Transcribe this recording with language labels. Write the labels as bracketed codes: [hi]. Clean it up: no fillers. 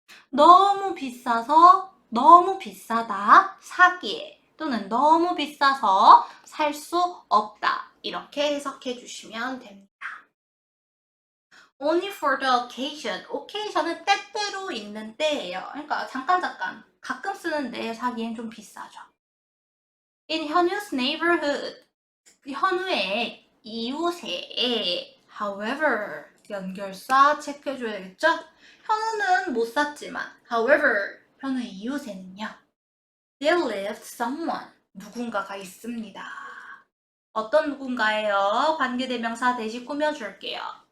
[ko] 너무 비싸서 너무 비싸다 사기에 또는 너무 비싸서 살 수 없다 이렇게 해석해 주시면 됩니다. [en] Only for the occasion. [ko] occasion은 때때로 있는 때예요. 그러니까 잠깐 가끔 쓰는데 사기엔 좀 비싸죠. [en] In 현우's neighborhood. [ko] 현우의 이웃에 however 연결사 체크해줘야겠죠? 현우는 못 샀지만 however 현우의 이웃에는요 [en] there lived someone [ko] 누군가가 있습니다. 어떤 누군가예요? 관계대명사 대신 꾸며줄게요.